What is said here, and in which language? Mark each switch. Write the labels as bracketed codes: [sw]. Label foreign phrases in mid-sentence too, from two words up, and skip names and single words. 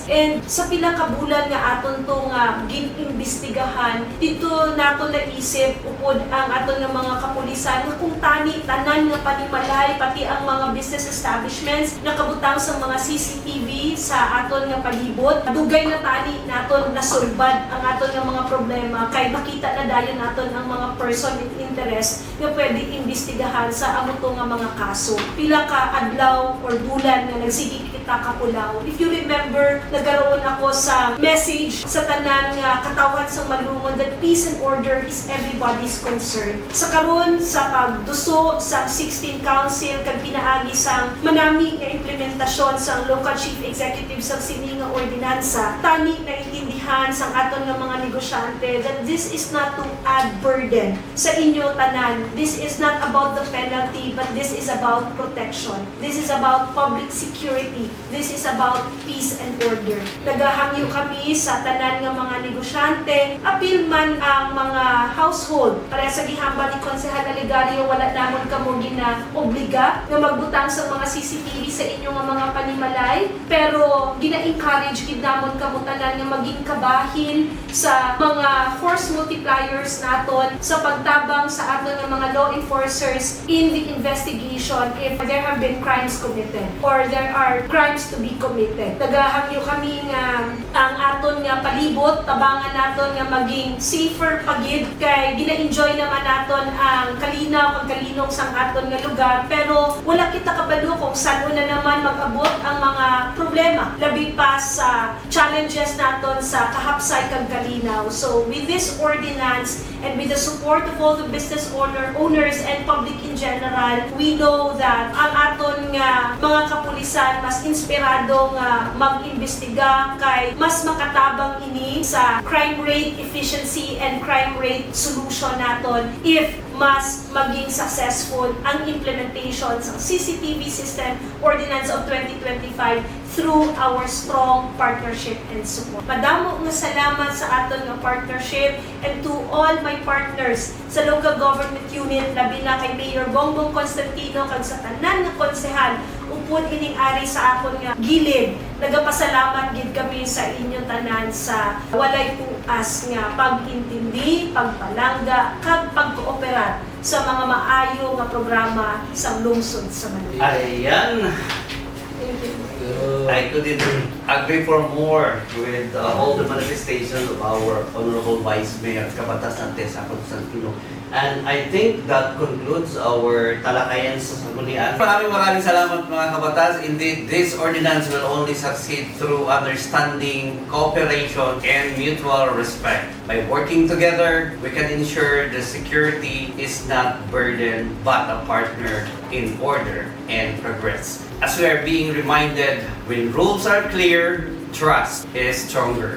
[hil] And sa pila ka bulan nga aton to nga ginimbestigahan, dito nato naisip upod ang aton nga mga kapulisan nga kung tani tanan nga panimalay pati ang mga [en] business establishments [hil] nakabutang sa mga CCTV sa aton nga palibot, dugay na tani naton nasulbad ang aton nga mga problema kay makita na dayon naton ang mga [en] person with interest [hil] nga pwede imbestigahan sa amo to nga mga kaso. Pila ka adlaw or bulan nga nagsigi kita kapulaw. [en] If you remember, [hil] nagkaroon ako sa message sa tanan nga katawan sa Malungon [en] that peace and order is everybody's concern. [hil] Sa karon sa pagduso sa 16 Council kag pinaagi sa manami nga implementasyon sa [en] local chief executive [hil] sa sini nga ordinansa, tani na intindihan sa aton nga mga negosyante [en] that this is not to add burden [hil] sa inyo tanan. [en] This is not about the penalty, but this is about protection. This is about public security. This is about peace and order. [hil] Nagahangyo kami sa tanan nga mga negosyante, apil man ang mga household. Para sa gihamba ni Konsehal Aligario, wala namon kamo gina-obliga nga magbutang sa mga CCTV sa inyo nga mga panimalay, pero gina-encourage gid namon kamo tanan nga maging kabahin sa mga [en] force multipliers [hil] naton sa pagtabang sa aton nga mga [en] law enforcers in the investigation if there have been crimes committed or there are crimes to be committed. [hil] Nagahangyo kami nga ang aton nga palibot, tabangan naton nga maging safer pagid kay gina-enjoy naman naton ang kalinaw kag kalinong sang aton nga lugar, pero wala kita kabalo kung saan na naman mag-abot ang mga problema labi pa sa challenges naton sa kahapsay kag kalinaw. [en] So with this ordinance and with the support of all the business owners and public in general, we know that [hil] ang aton nga mga kapulisan mas inspirado nga mag-imbestiga kay mas makatabang ini sa [en] crime rate efficiency and crime rate solution [hil] naton if mas maging successful ang implementation sa [en] CCTV system Ordinance of 2025 through our strong partnership and support. [hil] Madamo nga salamat sa aton nga partnership [en] and to all my partners [hil] sa [en] local government unit, [hil] labi na kay Mayor Bongbong Constantino kag sa tanan nga konsehal upod ining ari sa akon nga gilid. Nagapasalamat gid kami sa inyo tanan sa walay puas nga pag-intindi, pagpalangga kag pagkooperar sa mga maayo nga programa sa lungsod sa Manila. Ayan. [en] I couldn't agree for more with all the manifestations of our Honorable Vice Mayor Kabatas Tessa Constantino. And I think that concludes our [tl] talakayan sa Sanggunian. Maraming salamat mga kabatas. [en] Indeed, this ordinance will only succeed through understanding, cooperation, and mutual respect. By working together, we can ensure the security is not burden but a partner in order and progress. As we are being reminded, when rules are clear, trust is stronger.